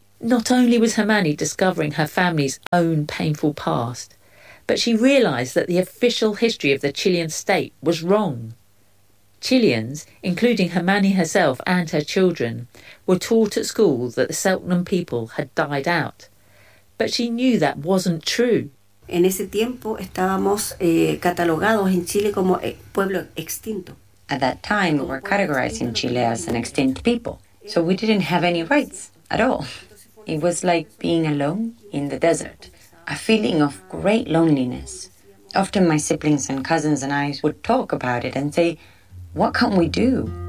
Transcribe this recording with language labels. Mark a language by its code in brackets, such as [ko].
[en] Not only was Hermione discovering her family's own painful past, but she realised that the official history of the Chilean state was wrong. Chileans, including Hermione herself and her children, were taught at school that the Selknam people had died out. But she knew that wasn't true. [es] En ese tiempo estábamos catalogados en Chile como pueblo extinto. [en] At that time, we were categorized in Chile as an extinct people, so we didn't have any rights at all. It was like being alone in the desert, a feeling of great loneliness. Often my siblings and cousins and I would talk about it and say, what can we do?